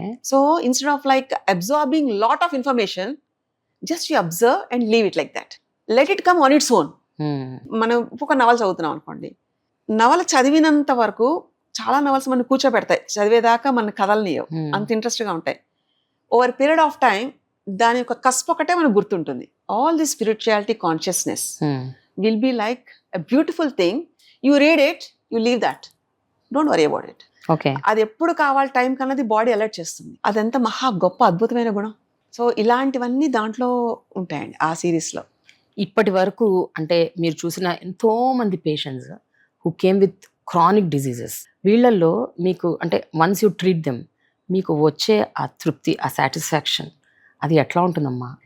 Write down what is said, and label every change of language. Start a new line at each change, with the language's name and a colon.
English: So instead of like absorbing lot of information, just you observe and leave it like that, let it come on its own.
Telugu: మనం ఒక నవల చదువుతున్నాం అనుకోండి, నవల చదివినంత వరకు చాలా నవల్స్ మనం కూర్చోబెడతాయి, చదివేదాకా మన కథలనియవు, అంత ఇంట్రెస్ట్గా ఉంటాయి.
English: over period of time
Telugu: దాని యొక్క కస్ప్ ఒకటే మనకు గుర్తుంటుంది.
English: All the spirituality consciousness will be like a beautiful thing. You read it, you leave that, don't worry about it.
Telugu: అది ఎప్పుడు కావాలి టైం కన్నది బాడీ అలర్ట్ చేస్తుంది. అదంతా మహా గొప్ప అద్భుతమైన గుణం. సో ఇలాంటివన్నీ దాంట్లో ఉంటాయండి ఆ సిరీస్లో. ఇప్పటి వరకు అంటే మీరు చూసిన ఎంతో మంది patients
English: who came with chronic diseases,
Telugu: వీళ్ళల్లో మీకు అంటే
English: once you treat them,
Telugu: మీకు వచ్చే ఆ తృప్తి, ఆ సాటిస్ఫాక్షన్, అది ఎట్లా ఉంటుందమ్మా?